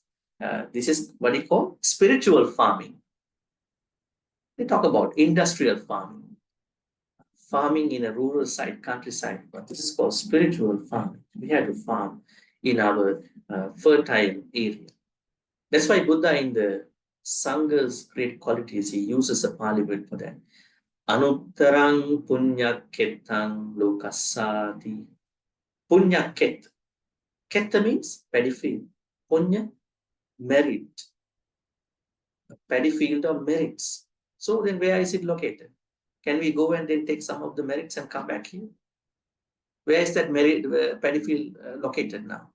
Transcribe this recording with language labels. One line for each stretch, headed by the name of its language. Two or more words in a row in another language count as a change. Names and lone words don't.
English: This is what we call spiritual farming. They talk about industrial farming. Farming in a rural side, countryside, but this is called spiritual farming. We have to farm in our fertile area. That's why Buddha in the Sanga's great qualities, he uses a Pali word for that.
Pali: Anuttarang punya ketang lokasati. Punya ket.
English: Ketta means paddy field. Punya, merit. A paddy field of merits. So then where is it located? Can we go and then take some of the merits and come back here? Where is that merit paddy field located now?